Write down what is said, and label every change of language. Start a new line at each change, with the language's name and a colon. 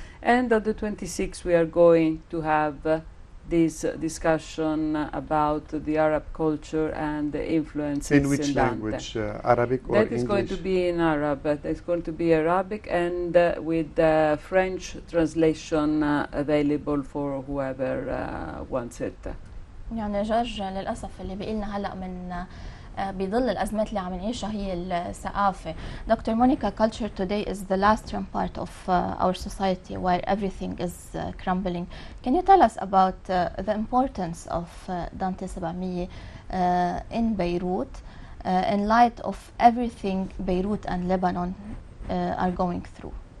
English: And on the 26th we are going to have this discussion about the Arab culture and the influences in which language? Arabic or that English? Is going to be in Arab, but it's going to be Arabic and with French translation available for whoever wants it.
Arabic: يعني جورج للأسف اللي بيقلنا هلأ من بظل الأزمات اللي عم نعيشها هي الثقافة.
English: Dr. Monica, culture today is the last part of our society where everything is crumbling. Can you tell us about the importance of Dante 700 in Beirut in light of everything Beirut and Lebanon are going through?